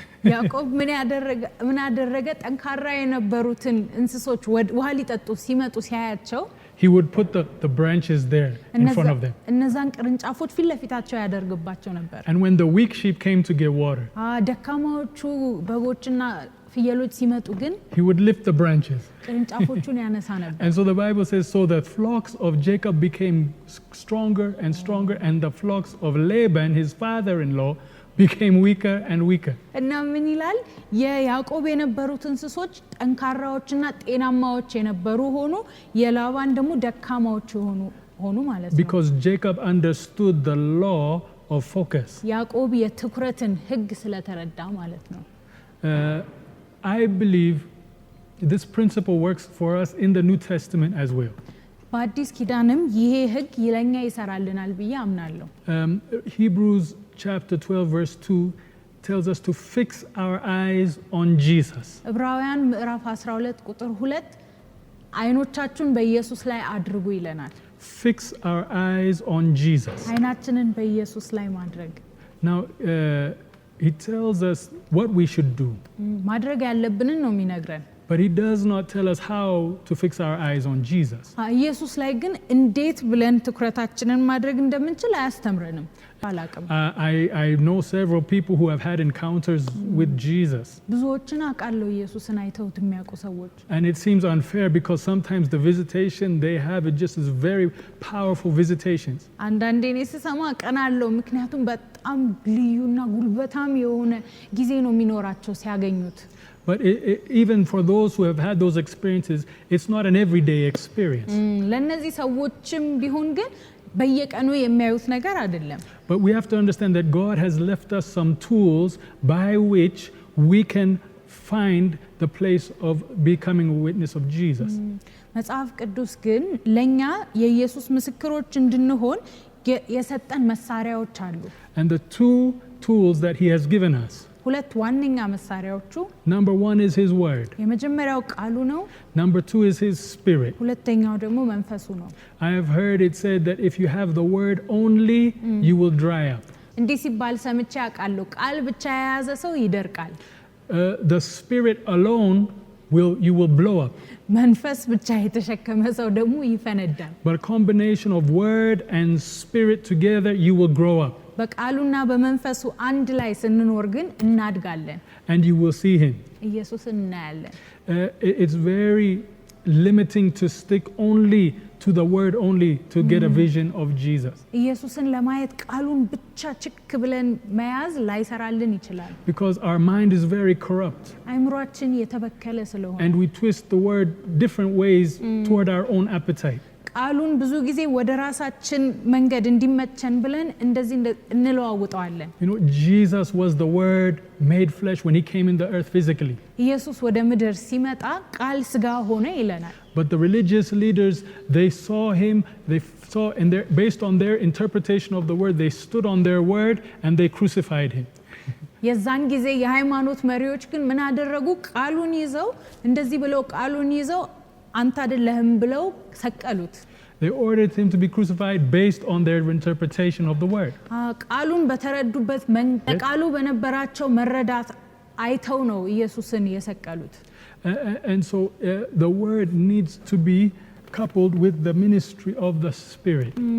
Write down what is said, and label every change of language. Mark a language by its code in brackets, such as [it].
[am] ያዕቆብ ምን አደረገ ጠንካራ የነበሩትን እንስሶች ውሃ ሊጠጡ ሲመጡ ሲያያቸው [en] he would put the branches there in front of them. [am] እነዛን ቅርንጫፎች ፊት ለፊታቸው ያደርግባቸው ነበር. [en] And when the weak sheep came to get water, [am] ደካማዎቹ በጎችና ፍየሎች ሲመጡ ግን [en] he would lift the branches. [am] ቅርንጫፎቹን ያነሳ ነበር. [en] And so the Bible says, so the flocks of Jacob became stronger and stronger, and the flocks of Laban, his father-in-law, became weaker and weaker. [am] እና ምን ይላል የያዕቆብ የነበሩት እንስሶች ጠንካራዎችና ጤናማዎች የነበሩ ሆኑ የላባን ደግሞ ደካማዎች ሆኑ ማለት ነው. [en] Because Jacob understood the law of focus. [am] ያዕቆብ የትኩረትን ሕግ ስለተረዳ ማለት ነው. [en] I believe this principle works for us in the New Testament as well. [am] በአዲስ ኪዳንም ይሄ ሕግ ለኛ ይሰራልናል ብዬ አምናለሁ. [en] Hebrews chapter 12 verse 2 tells us to fix our eyes on Jesus. [am] ዕብራውያን ምዕራፍ 12 ቁጥር 2 አይኖቻችሁን በኢየሱስ ላይ አድርጉ ይለናል. [en] Fix our eyes on Jesus. [am] አይናችንን በኢየሱስ ላይ ማድረግ. [en] Now he tells us what we should do. [am] ማድረግ ያለብንን ነው የሚነግረን. [en] But he does not tell us how to fix our eyes on Jesus. [am] ኢየሱስ ላይ ግን እንዴት ብለን ትኩረታችንን ማድረግ እንደምንችል አያስተምረንም. አላቅም. [en] I know several people who have had encounters with Jesus. [am] ብዙዎችን አውቃለሁ ኢየሱስን አይተውት የሚያውቁ ሰዎች. [en] And it seems unfair because sometimes the visitation they have it just is very powerful visitations. [am] አንዳንዴ እኔ ስሰማ ቀናለሁ ምክንያቱም በጣም ልዩና ጉልበታም የሆነ ጊዜ ነው የሚኖራቸው ሲያገኙት. [en] But even for those who have had those experiences, it's not an everyday experience. [am] ለነዚህ ሰዎችም ቢሆን ግን በየቀኑ የሚያዩት ነገር አይደለም. [en] But we have to understand that God has left us some tools by which we can find the place of becoming a witness of Jesus. [am] መጽሐፍ ቅዱስ ግን ለኛ የኢየሱስ ምስክሮች እንድንሆን የሰጠን መሳሪያዎች አሉ. [en] And the two tools that he has given us, [am] ሁለት ዋነኛ መሳሪያዎቹ [en] number one is his word. [am] የመጀመሪያው ቃሉ ነው. [en] Number two is his spirit. [am] ሁለተኛው ደግሞ መንፈሱ ነው. [en] I have heard it said that if you have the word only, you will dry up. [am] እንዲህ ሲባል ሰምቼ አውቃለሁ ቃል ብቻ የያዘ ሰው ይደርቃል. [en] The spirit alone you will blow up. [am] መንፈስ ብቻ የተሸከመ ሰው ደግሞ ይፈነዳል. [en] But a combination of word and spirit together, you will grow up. [am] በቃሉና በመንፈሱ አንድ ላይ ስንኖር ግን እናድጋለን. [en] And you will see him. [am] ኢየሱስን እናያለን. [en] It's very limiting to stick only to the word only to get a vision of Jesus. [am] ኢየሱስን ለማየት ቃሉን ብቻ ችክ ብለን መያዝ ላይሰራልን ይችላል. [en] Because our mind is very corrupt. [am] አይምሮአችን የተበከለ ስለሆነ [en] And we twist the word different ways toward our own appetite. [am] ቃሉን ብዙ ጊዜ ወደ ራሳችን መንገድ እንዲመቸን ብለን እንደዚህ እንለዋውጠዋለን. [en] You know, Jesus was the word made flesh when he came in the earth physically. [am] ኢየሱስ ወደ ምድር ሲመጣ ቃል ሥጋ ሆነ ይለናል. [en] But the religious leaders, they saw him, and based on their interpretation of the word, they stood on their word and they crucified him. [am] የዛን ጊዜ የሃይማኖት መሪዎች ግን ምን አደረጉ? ቃሉን ይዘው እንደዚህ ብለው ቃሉን ይዘው አንተ አይደለህም ብለው ሰቀሉት. [en] They ordered him to be crucified based on their interpretation of the word. [am] ቃሉን በተረዱበት ቃሉ በነበራቸው መረዳት አይተው ነው ኢየሱስን የሰቀሉት. [en] And so the word needs to be coupled with the ministry of the Spirit.